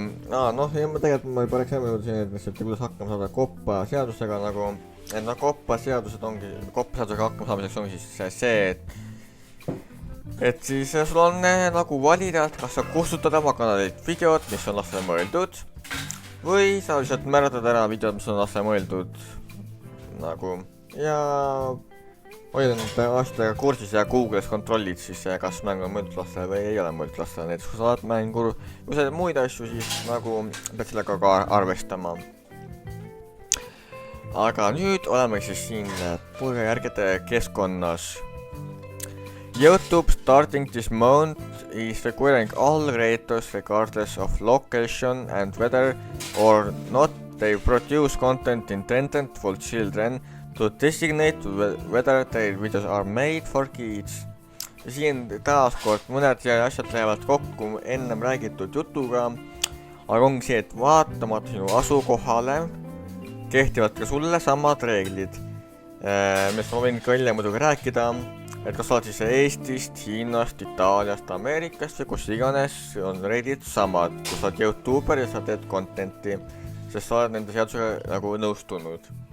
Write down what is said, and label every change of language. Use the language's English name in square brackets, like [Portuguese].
[Estonian] Tegelikult ma juba rääks jääme siin, kuidas hakkama saada COPPA seadusega nagu, COPPA seadusega hakkama saamiseks ongi siis see, et siis sul on nagu valida, kas sa kustutad oma kanalilt videod, mis on lastele mõeldud, või sa lihtsalt määratled ära videod, mis on lastele mõeldud nagu, ja hoida nende aastaga kursis ja Google'is kontrollid siis, kas mäng on mõeldud lastele või ei ole mõeldud lastele. Näiteks kui sa saad mängu või sa muid asju, siis nagu pead sellega ka arvestama. Aga nüüd oleme siis siin tagajärgede keskkonnas. [English] YouTube starting this month is requiring all creators regardless of location and whether or not they produce content intended for children to designate whether their videos are made for kids. [Estonian] Ja siin taaskord mõned asjad lähevad kokku ennem räägitud jutuga, aga ongi see, et vaatamata sinu asukohale kehtivad ka sulle samad reeglid, millest ma võin ka hiljem muidugi rääkida, et kas sa oled siis Eestist, Hiinast, Itaaliast, Ameerikast või kus iganes, on reeglid samad, kui sa oled YouTuber ja sa teed contenti, sest sa oled nende seadusega nagu nõustunud.